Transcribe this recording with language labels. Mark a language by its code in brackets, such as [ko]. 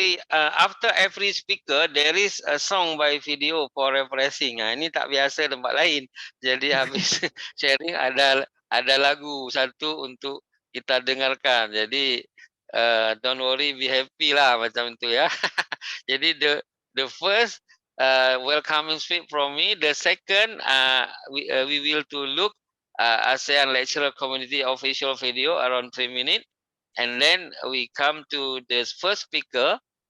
[en] After every speaker there is a song by video for refreshing. [ms] Ini tak biasa tempat lain. Jadi habis sharing ada lagu satu untuk kita dengarkan. Jadi [en] don't worry, be happy [ms] lah macam tu ya. Jadi [en] the first welcoming speech from me. The second we will to look ASEAN lecturer community official video around 3 minutes. And then we come to the first speaker.